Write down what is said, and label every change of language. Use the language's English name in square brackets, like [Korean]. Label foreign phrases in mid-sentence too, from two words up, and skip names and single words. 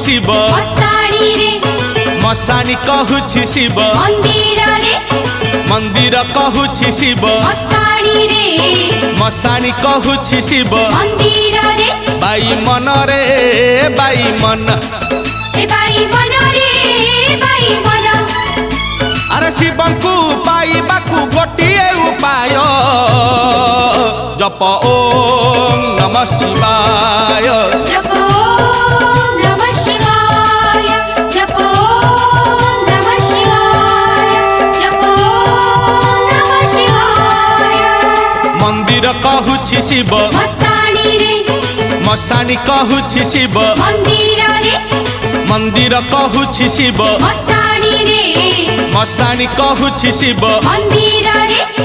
[Odia] शिव ମଶାଣୀ ରେ ମଶାଣୀ କହୁଛି ଶିବ ମନ୍ଦିର ରେ ମନ୍ଦିର କହୁଛି ଶିବ ମଶାଣୀ ରେ ମଶାଣୀ କହୁଛି ଶିବ ମନ୍ଦିର ରେ ବାଇ ମନ ରେ ବାଇ ମନ ଏ ବାଇ ମନ ରେ ବାଇ ମନ ଅରେ ଶିବଙ୍କୁ ପାଇବାକୁ ଗୋଟିଏ ଉପାୟ ଜପ [Sanskrit] ओम नमः शिवाय जप ओम नमः शिवाय जप ओम नमः शिवाय जप ओम नमः शिवाय [Odia] ମନ୍ଦିର କହୁଛି ଶିବ ମଶାଣୀ ରେ ମଶାଣୀ କହୁଛି ଶିବ ମନ୍ଦିର ରେ ମନ୍ଦିର କହୁଛି ଶିବ ମଶାଣୀ ରେ ମଶାଣୀ କହୁଛି ଶିବ ମନ୍ଦିର ରେ